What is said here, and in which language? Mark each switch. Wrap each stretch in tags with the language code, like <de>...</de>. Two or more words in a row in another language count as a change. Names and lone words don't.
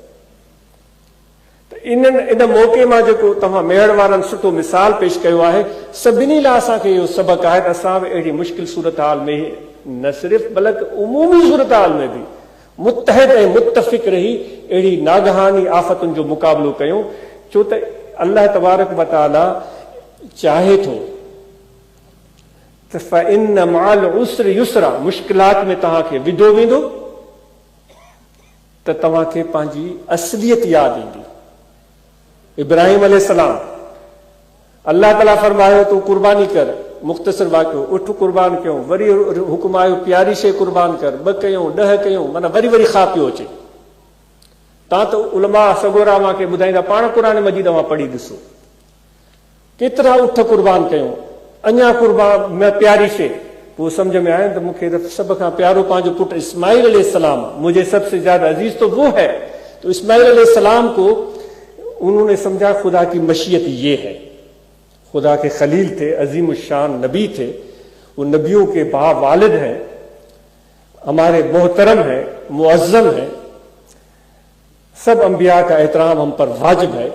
<sd>त इन मौक़े मां जेको तव्हां मेहर वारनि सुठो मिसाल पेश कयो आहे, सभिनी लाइ असांखे इहो सबक़ आहे त असां बि अहिड़ी मुश्किल सूरत हाल में न सिर्फ़ु बल्कि उमूमी सूरत हाल में बि मुत्तहिद ऐं मुत्तफ़िक़ रही अहिड़ी नागहानी आफ़तुनि जो मुक़ाबिलो कयूं। छो त</sd> <ur>اللہ تبارک و تعالی چاہے تو</ur> <ar>فَإِنَّ مَعَ الْعُسْرِ يُسْرًا</ar> <ur>مشکلات میں</ur> <sd>تہاں کے विधो वेंदो त तव्हां खे पंहिंजी असलियत यादि ईंदी। इब्राहिम अलैहिस्सलाम अल्लाह ताला फरमायो तूं कुर्बानी कर, मुख़्तसर वाक़ियो, उठ कुर्बान कयूं, वरी हुकुम आयो प्यारी शइ कुर्बान कर, 2 कयूं 10 कयूं, माना वरी वरी खा पियो अचे। तव्हां त उलमा सगोरा मां खे ॿुधाईंदा, पाण क़ुरान मजीद मां पढ़ी ॾिसो केतिरा उठ कुर्बान कयूं, अञा कुर्बान में प्यारी शइ।</sd> <ur>وہ سمجھ میں آیا تو مجھے سب کا</ur> <sd>प्यारो पांचो पुट</sd> <ur>اسماعیل علیہ السلام، مجھے سب سے زیادہ عزیز تو وہ ہے. تو اسماعیل علیہ السلام کو انہوں نے سمجھا خدا کی مشیت یہ ہے. خدا کے خلیل تھے، عظیم شان نبی تھے، وہ نبیوں کے با والد ہیں، ہمارے محترم ہیں، معظم ہیں، سب انبیاء کا احترام ہم پر واجب ہے.</ur>